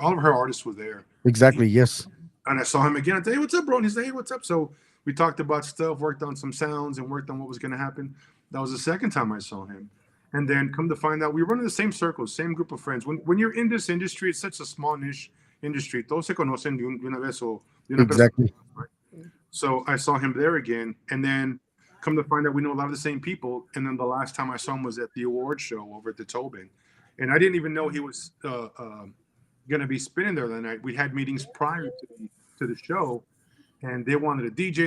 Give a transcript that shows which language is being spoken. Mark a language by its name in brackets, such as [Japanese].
[English] All of her artists were there. Exactly. Yes. And I saw him again. I said, hey, what's up, bro? And he said, hey, what's up? So we talked about stuff, worked on some sounds, and worked on what was going to happen. That was the second time I saw him. And then come to find out, we were running the same circles, same group of friends. When you're in this industry, it's such a small niche industry. [Spanish] Todos se conocen de una vez o de una [English] Exactly. persona, right? So I saw him there again. And then come to find out we know a lot of the same people. And then the last time I saw him was at the award show over at the Tobin. And I didn't even know he was going to be spinning there that night. We had meetings prior to the show, and they wanted a DJ.